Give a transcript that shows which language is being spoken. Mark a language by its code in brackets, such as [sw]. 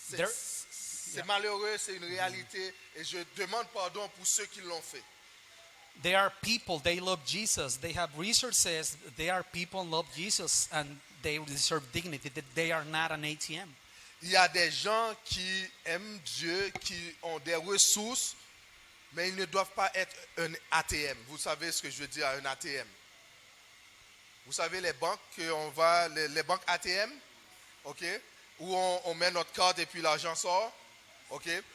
[fr] C'est malheureux, c'est une réalité et je demande pardon pour ceux qui l'ont fait. [en] They are people, they love Jesus. They have resources. They are people love Jesus and they deserve dignity. They are not an ATM. [fr] Il y a des gens qui aiment Dieu, qui ont des ressources, mais ils ne doivent pas être un ATM. Vous savez ce que je veux dire, un ATM? Vous savez les banques, les banques ATM, ok, où on met notre carte et puis l'argent sort, ok.